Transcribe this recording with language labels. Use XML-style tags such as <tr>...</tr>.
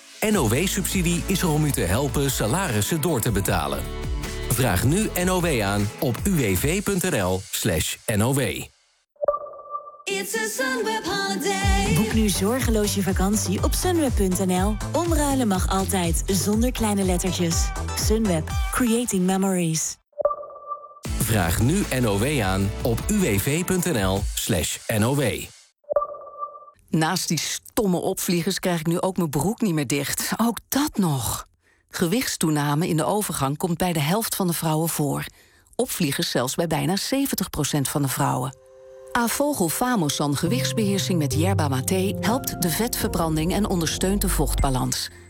<nl>NOW-subsidie is er om u te helpen salarissen door te betalen. Vraag nu NOW aan op uwv.nl/NOW.</nl> <en>It's a Sunweb holiday.</en> <nl>Boek nu zorgeloos je vakantie op sunweb.nl. Omruilen mag altijd, zonder kleine lettertjes.</nl> <en>Sunweb, creating memories.</en> <nl>Vraag nu NOW aan op uwv.nl/NOW. Naast die stomme opvliegers krijg ik nu ook mijn broek niet meer dicht. Ook dat nog. Gewichtstoename in de overgang komt bij de helft van de vrouwen voor. Opvliegers zelfs bij bijna 70% van de vrouwen. Avogel Famosan gewichtsbeheersing met yerba mate helpt de vetverbranding en ondersteunt de vochtbalans.</nl>